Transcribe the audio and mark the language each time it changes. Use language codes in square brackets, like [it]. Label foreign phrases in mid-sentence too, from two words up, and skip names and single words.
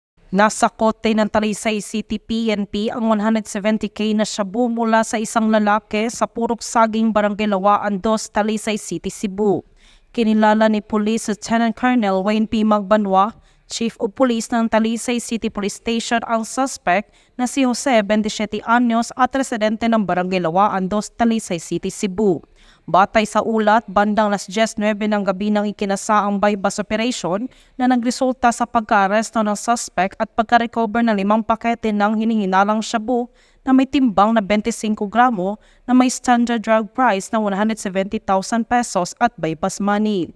[tl] Nasa kote ng Talisay City PNP ang 170K na shabu mula sa isang lalaki sa Purok Saging, Barangay Lawaan 2, Talisay City, Cebu. Kinilala ni [en] Police Lieutenant Colonel [tl] Wayne P. Magbanwa, [en] Chief of Police [tl] ng Talisay City Police Station, ang suspect na si Jose, 27 anyos at residente ng Barangay Lawaan 2, Talisay City, Cebu. Batay sa ulat, bandang 10:09 ng gabi nang ikinasaang [en] bypass operation [tl] na nagresulta sa pagka-aresto ng suspect at pagka-recover ng 5 pakete ng hinihinalang shabu na may timbang na 25 gramo na may [en] standard drug price [tl] na 170,000 pesos at [en] bypass money.